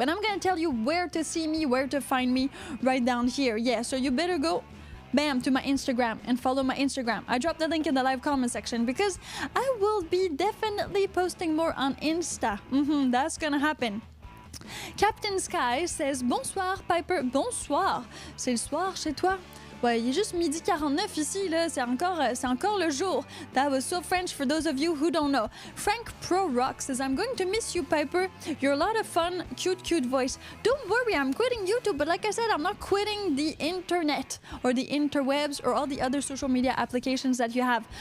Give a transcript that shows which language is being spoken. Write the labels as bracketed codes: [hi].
[en] And I'm gonna tell you where to see me, where to find me right down here. Yeah, so you better go to my Instagram and follow my Instagram. I dropped the link in the live comment section because I will be definitely posting more on Insta. That's gonna happen. Captain Sky says [fr] bonsoir [en] Piper. [fr] Bonsoir. C'est le soir chez toi? Ouais, il est juste midi 49 ici, là. C'est encore le jour. [en] That was so French for those of you who don't know. Frank Pro Rock says, I'm going to miss you, Piper. You're a lot of fun. Cute voice. Don't worry, I'm quitting YouTube, but like I said, I'm not quitting the internet or the interwebs or all the other social media applications that you have.